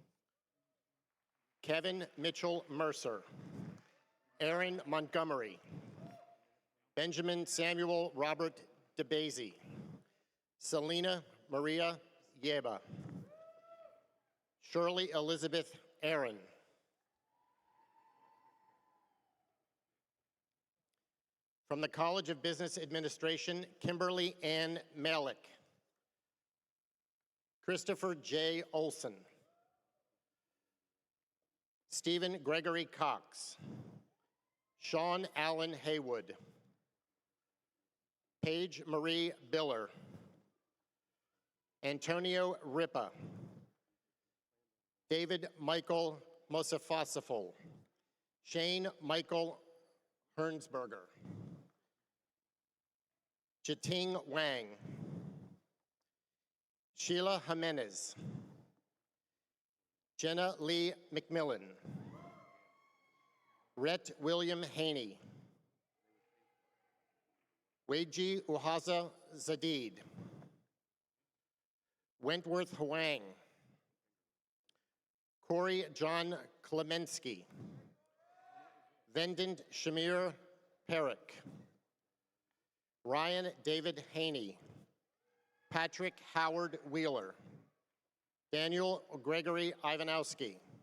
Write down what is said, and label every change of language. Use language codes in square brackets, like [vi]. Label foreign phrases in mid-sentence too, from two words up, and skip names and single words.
[en] Kevin Mitchell Mercer, Aaron Montgomery, Benjamin Samuel Robert DeBazy, Selena Maria Yeba, Shirley Elizabeth Aaron, from the College of Business Administration, Kimberly Ann Malik, Christopher J. Olson, Stephen Gregory Cox, Sean Allen Haywood, Paige Marie Biller, Antonio Ripa, David Michael Mosafasafol, Shane Michael Hernsberger, Jiting Wang, Sheila Jimenez, Jenna Lee McMillan, Rhett William Haney, Weiji Uhaza Zadid, Wentworth Huang, Corey John Klemensky, Vendant Shamir Perrick, Ryan David Haney, Patrick Howard Wheeler, Daniel Gregory Ivanowski,